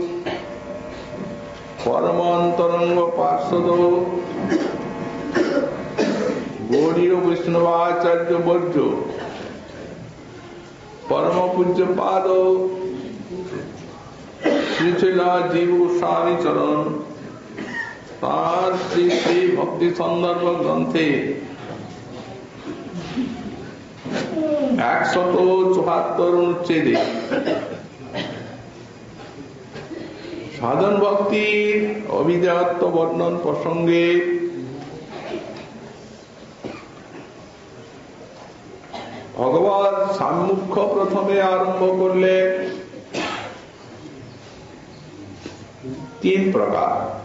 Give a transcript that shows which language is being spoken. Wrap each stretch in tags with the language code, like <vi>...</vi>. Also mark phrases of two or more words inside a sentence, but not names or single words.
<bn>পরমান্তরঙ্গ পার্ষদ গৌড়ীয় বৈষ্ণবাচার্য বর্য পরম পূজ্য পাদ শ্রী জীব গোস্বামী চরণ তার শ্রী শ্রী ভক্তি সন্দর্ভ গ্রন্থে 174 অনুচ্ছেদে সাধন ভক্তির অভিজাত্য বর্ণন প্রসঙ্গে ভগবান সম্মুখ প্রথমে আরম্ভ করলেন 3 প্রকার।</bn>